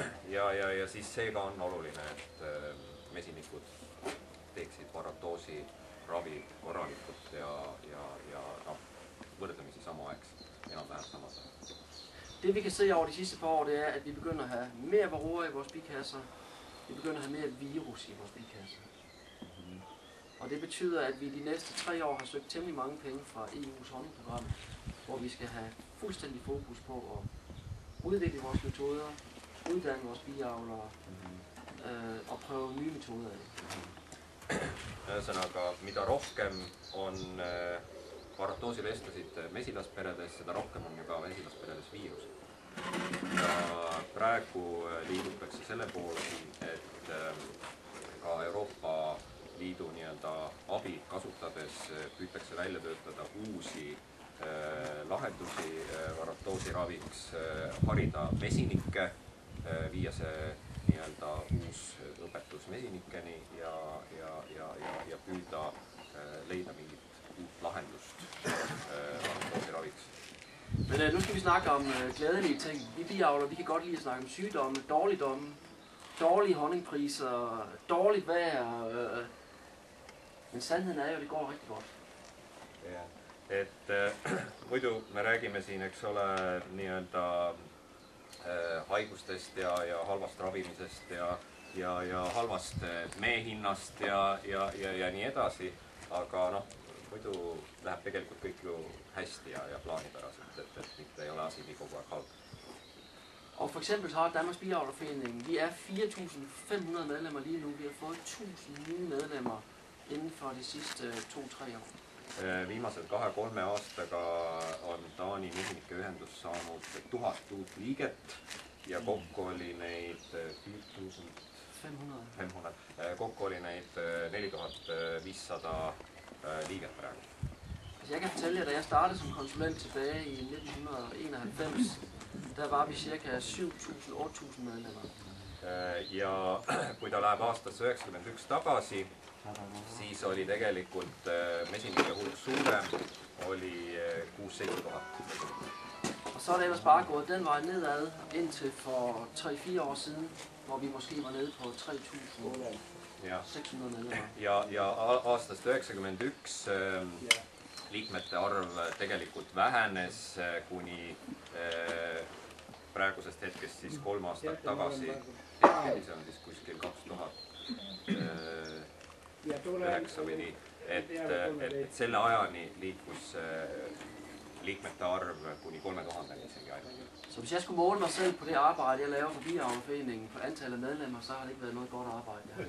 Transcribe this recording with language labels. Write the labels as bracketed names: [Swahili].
[Estonian] Ja siis seega on oluline, et mesinikud teeksid varatoosi ravi korralikult ja noh, võrdlemisi samaaegselt, enam-vähem samas. [Danish] Det vi kan se over de sidste par år, det er, at vi begynder at have mere varroa i vores bikasser. Vi begynder at have mere virus i vores bikasser. Og det betyder, at vi de næste 3 år har søgt temmelig mange penge fra EU's honningprogram, hvor vi skal have fuldstændig fokus på at udvikle vores metoder, uddanne vores biavlere og prøve nye metoder af. [Estonian] Ühesõnaga, mida rohkem on varatoosilestasid mesilasperedes, seda rohkem on ju ka mesilasperedes viirused. Ja praegu liigutakse selle poole, et ka Euroopa Liidu nii-öelda abi kasutades püütakse välja töötada uusi lahendusi varatoosi raviks, harida mesinikke, viia see nii-öelda uus õpetus mesinikeni ja püüda leida mingit uut lahendust varatoosi raviks. [Danish] Men nu skal vi snakke om glædelige ting. Vi biavlere, vi kan godt lide at snakke om sygdomme, dårligdomme, dårlige honningpriser, dårligt vejr. Men sandheden er jo, at det går rigtig godt. [Estonian] Ja, et muidu me räägime siin, eks ole, nii-öelda haigustest ja halvast ravimisest ja halvast meehinnast ja nii edasi, aga noh, muidu läheb tegelikult kõik ju hästi ja plaanipäraselt, et mitte ei ole asi nii kogu aeg halb. [Danish] Og for eksempel så har Danmarks Biavlerforening, vi er 4.500 medlemmer lige nu, vi har fået 1.000 nye medlemmer inden for de sidste 2-3 år. [Estonian] Viimased 2-3 aastaga on Taani mesinike ühendus saanud 1000 uut liiget ja kokku oli neid 4500. Kokku oli neid 4500 liiget praegu. [Danish] Altså jeg kan fortælle jer, da jeg startede som konsulent tilbage i 1991, der var vi cirka 7.000-8.000 medlemmer. [Estonian] Ja kui ta läheb aastasse 91 tagasi, siis oli tegelikult mesinike hulk suurem, oli 6-7 tuhat. [Danish] Og så er det ellers bare gået den vej nedad indtil for 3-4 år siden, hvor vi måske var nede på 3.600 medlemmer. [Estonian] Ja aastast 91 liikmete arv tegelikult vähenes kuni praegusest hetkest siis 3 aastat tagasi. Hetkeli see on siis kuskil 2009 või nii, et selle ajani liikus liikmete arv kuni 3000 isegi ainult. [Danish] Så hvis jeg skulle måle mig selv på det arbejde, jeg laver for Biavlerforeningen på antallet af medlemmer, så har det ikke været noget godt arbejde.